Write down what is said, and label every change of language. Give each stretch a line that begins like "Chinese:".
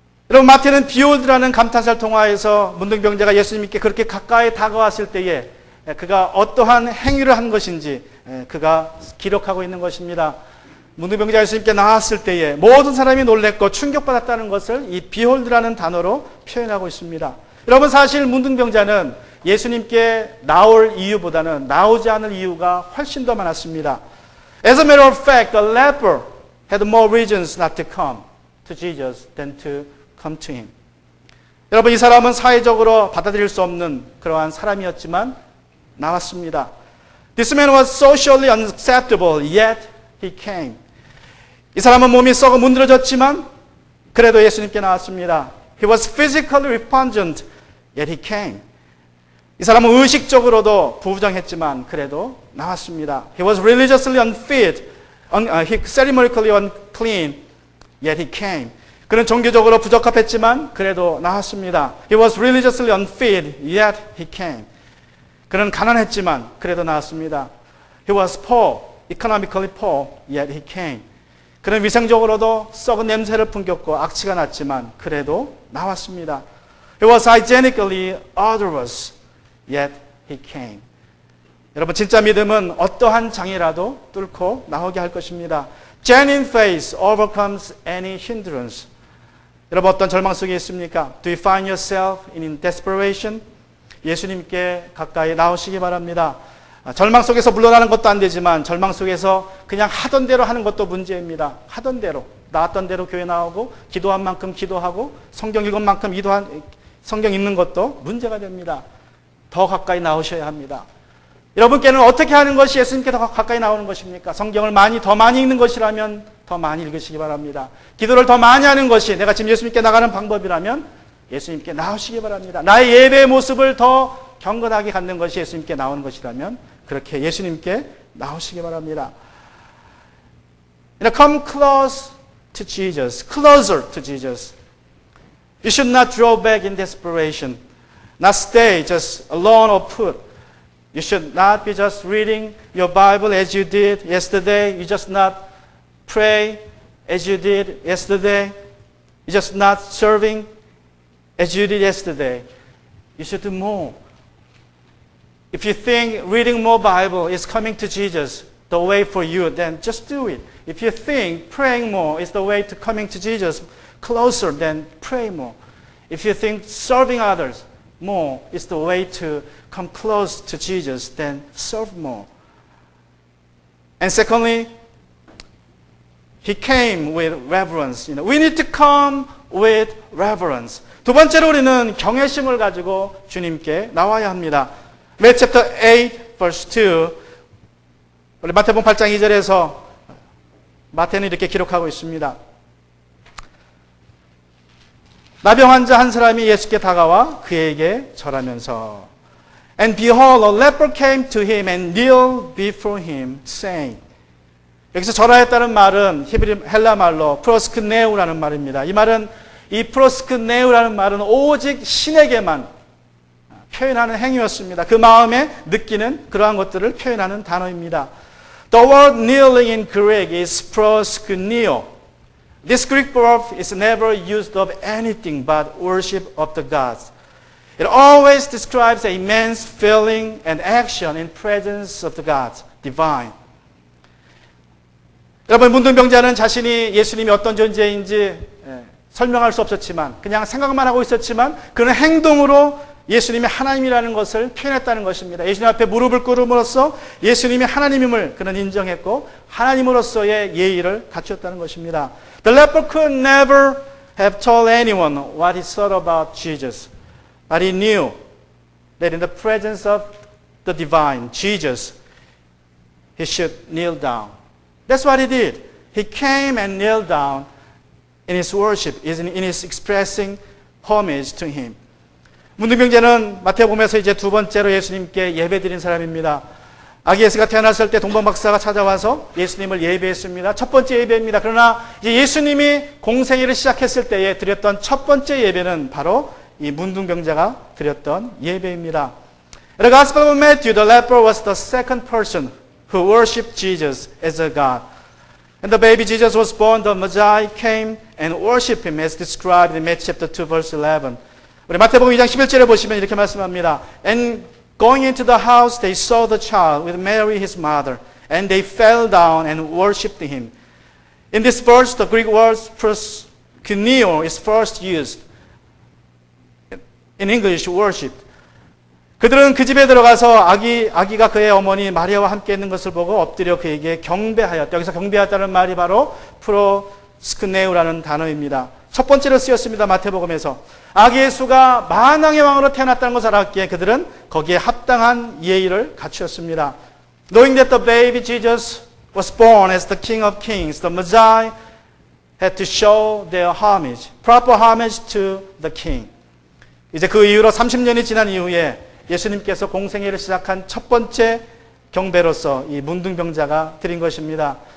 Korean: 여러분, 마태는 behold라는 감탄사를 통하여서 문둥병자가 예수님께 그렇게 가까이 다가왔을 때에 그가 어떠한 행위를 한 것인지 그가 기록하고 있는 것입니다. 문둥병자 예수님께 나왔을 때에 모든 사람이 놀랬고 충격받았다는 것을 이 behold라는 단어로 표현하고 있습니다. 여러분, 사실 문둥병자는 예수님께 나올 이유보다는 나오지 않을 이유가 훨씬 더 많았습니다.
English: As a matter of fact, the leper had more reasons not to come to Jesus than to come to him.
Korean: 여러분, 이 사람은 사회적으로 받아들일 수 없는 그러한 사람이었지만 나왔습니다.
English: This man was socially unacceptable, yet he came.
Korean: 이 사람은 몸이 썩어 문드러졌지만 그래도 예수님께 나왔습니다.
English: He was physically repugnant, yet he came.
Korean: 이 사람은 의식적으로도 부부정했지만 그래도 나왔습니다.
English: He was religiously unfit, ceremonically unclean, yet he came.
Korean: 그는 종교적으로 부적합했지만 그래도 나왔습니다.
English: He was religiously unfit, yet he came.
Korean: 그는 가난했지만 그래도 나왔습니다.
English: He was poor, economically poor, yet he came.
Korean: 그는 위생적으로도 썩은 냄새를 풍겼고 악취가 났지만 그래도 나왔습니다.
English: He was hygienically odorous, yet he came.
Korean: 여러분, 진짜 믿음은 어떠한 장애라도 뚫고 나오게 할 것입니다.
English: Genuine faith overcomes any hindrance.
Korean: 여러분, 어떤 절망 속에 있습니까?
English: Do you find yourself in desperation?
Korean: 예수님께 가까이 나오시기 바랍니다. 절망 속에서 물러나는 것도 안 되지만 절망 속에서 그냥 하던 대로 하는 것도 문제입니다. 하던 대로, 나왔던 대로 교회 나오고 기도한 만큼 기도하고 성경 읽은 만큼 성경 읽는 것도 문제가 됩니다. 더 가까이 나오셔야 합니다. 여러분께는 어떻게 하는 것이 예수님께 더 가까이 나오는 것입니까? 성경을 더 많이 읽는 것이라면 더 많이 읽으시기 바랍니다. 기도를 더 많이 하는 것이 내가 지금 예수님께 나가는 방법이라면 예수님께 나오시기 바랍니다. 나의 예배의 모습을 더 경건하게 갖는 것이 예수님께 나오는 것이라면 그렇게 예수님께 나오시기 바랍니다.
English: Come close to Jesus, closer to Jesus. You should not draw back in desperation. not stay just alone or put. You should not be just reading your Bible as you did yesterday. You just not pray as you did yesterday. You just not serving as you did yesterday. You should do more. If you think reading more Bible is coming to Jesus, the way for you, then just do it. If you think praying more is the way to coming to Jesus closer, then pray more. If you think serving others more is the way to come close to Jesus, then serve more. And secondly, he came with reverence. We need to come with reverence.
Korean: 두 번째로 우리는 경외심을 가지고 주님께 나와야 합니다.
English: Matthew chapter 8, verse 2.
Korean: 우리 마태복음 8장 2절에서 마태는 이렇게 기록하고 있습니다. 나병 환자 한 사람이 예수께 다가와 그에게 절하면서
English: And behold, a leper came to him and kneeled before him, saying.
Korean: 여기서 절하였다는 말은 히브리 헬라 말로 프로스크네우라는 말입니다. 이 말은 이 프로스크네우라는 말은 오직 신에게만 표현하는 행위였습니다. 그 마음에 느끼는 그러한 것들을 표현하는 단어입니다.
English: The word kneeling in Greek is proskuneo. This Greek verb is never used of anything but worship of the gods. It always describes a man's feeling and action in presence of the gods, divine.
Korean: 여러분, 문둥병자는 자신이 예수님이 어떤 존재인지 설명할 수 없었지만 그냥 생각만 하고 있었지만 그는 행동으로 예수님이 하나님이라는 것을 표현했다는 것입니다. 예수님 앞에 무릎을 꿇음으로써 예수님이 하나님임을 그는 인정했고 하나님으로서의 예의를 갖추었다는 것입니다.
English: The leper could never have told anyone what he thought about Jesus, but he knew that in the presence of the divine, Jesus, he should kneel down. That's what he did. He came and knelt down in his worship, in his expressing homage to him.
Korean: 문둥병자는 마태복음에서 이제 두 번째로 예수님께 예배드린 사람입니다. 아기 예수가 태어났을 때 동방 박사가 찾아와서 예수님을 예배했습니다. 첫 번째 예배입니다. 그러나 이제 예수님이 공생애를 시작했을 때에 드렸던 첫 번째 예배는 바로 이 문둥병자가 드렸던 예배입니다.
English: In the Gospel of Matthew, the leper was the second person who worshipped Jesus as a God. And the baby Jesus was born, the Magi came and worshipped him as described in Matthew chapter 2 verse 11.
Korean: 우리 마태복음 2장 11절에 보시면 이렇게 말씀합니다.
English: And going into the house, they saw the child with Mary his mother, and they fell down and worshipped him. In this verse, the Greek word proskuneo is first used. In English, worship.
Korean: 그들은 그 집에 들어가서 아기가 그의 어머니 마리아와 함께 있는 것을 보고 엎드려 그에게 경배하였다. 여기서 경배하였다는 말이 바로 프로스크네우라는 단어입니다. 첫 번째로 쓰였습니다. 마태복음에서. 아기 예수가 만왕의 왕으로 태어났다는 것을 알았기에 그들은 거기에 합당한 예의를 갖추었습니다.
English: Knowing that the baby Jesus was born as the King of Kings, the Magi had to show their homage, proper homage to the King.
Korean: 이제 그 이후로 30년이 지난 이후에 예수님께서 공생애를 시작한 첫 번째 경배로서 이 문둥병자가 드린 것입니다.